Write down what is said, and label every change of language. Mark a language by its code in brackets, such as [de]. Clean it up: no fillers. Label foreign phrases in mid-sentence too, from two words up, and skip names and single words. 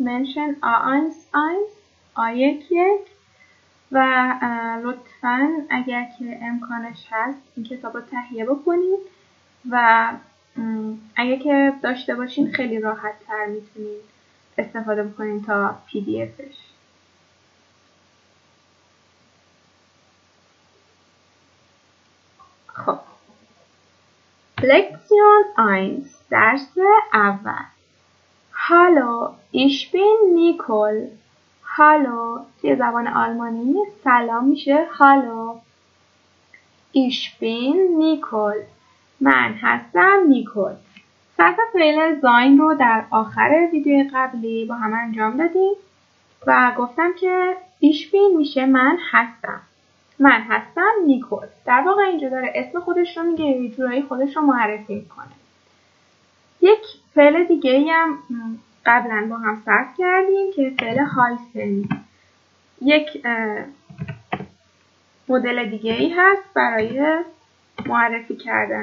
[fa] منشن A1 و لطفاً اگر که امکانش هست این کتاب رو تهیه بکنید و اگر که داشته باشین خیلی راحت تر میتونید استفاده بکنید تا PDFش. خب Lektion 1 درس اول. [de] Hallo, ich bin Nicole. [fa] Hallo توی زبان آلمانی سلام میشه Hallo. [de] Ich bin Nicole. [fa] من هستم نیکل. صرف فعل زاین رو در آخر ویدیو قبلی با هم انجام دادیم و گفتم که [de] ich bin [fa] میشه من هستم. من هستم نیکل. در واقع اینجا داره اسم خودش رو میگه، یه جورایی خودش رو معرفی میکنه. یک فعل دیگه ای هم قبلا با هم صرف کردیم که فعل هایسن. یک مدل دیگه ای هست برای معرفی کردن.